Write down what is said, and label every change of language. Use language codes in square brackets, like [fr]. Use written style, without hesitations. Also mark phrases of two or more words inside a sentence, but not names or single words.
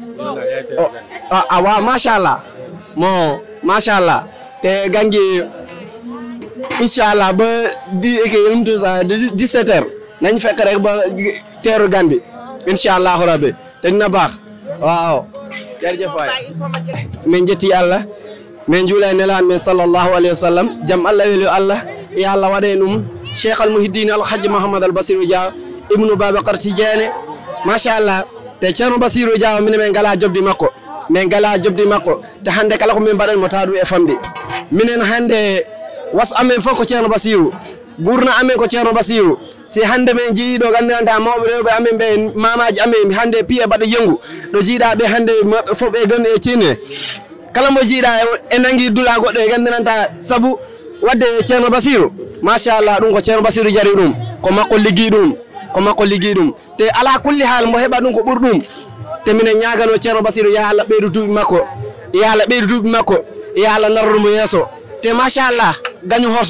[wo] Waaw [ar] macha allah macha allah [wo] te gan gi [ar] incha allah [wo] ba 17h nañ fekk rek ba teeru gan bi [ar] incha allah rabbi [wo] te dina baax waaw. jërëjëf waay [ff] min jetti Allah min juulay nelaan min [ar] sallallahu alayhi wa sallam [ff] jam Allah weli Allah e Allah waɗe ɗum cheikh al muhiddin alhaji Mouhamed al Bassirou Diaw ibnu Babacar Tidiane machallah te Ceerno Bassirou Diaw minen min ngala jobdi makko te hande kala ko min mbaɗan mo taɗu e famɗi minen hande waso amen fof ko Ceerno Bassirou gurna amen ko Ceerno Bassirou si hande men jiiɗo gandiranta mawɓe rewɓe amen ɓe mamaji amen hande piye mbaɗa yengu ɗo jiiɗa ɓe hande maɓɓe fof ɓe gandi e cinne kala mo jiiɗa e nangi dula goɗɗo e gandiranta saabu wadde Ceerno Bassirou machallah ɗum ko Ceerno Bassirou jari ɗum ko makko liggi ɗum te ala kulli haal mo heɓa ɗum ko ɓuuri ɗum te minen ñagano Ceerno Bassirou ya Allah ɓeydu duuɓi makko ya Allah narrumo yeeso te machallah gaño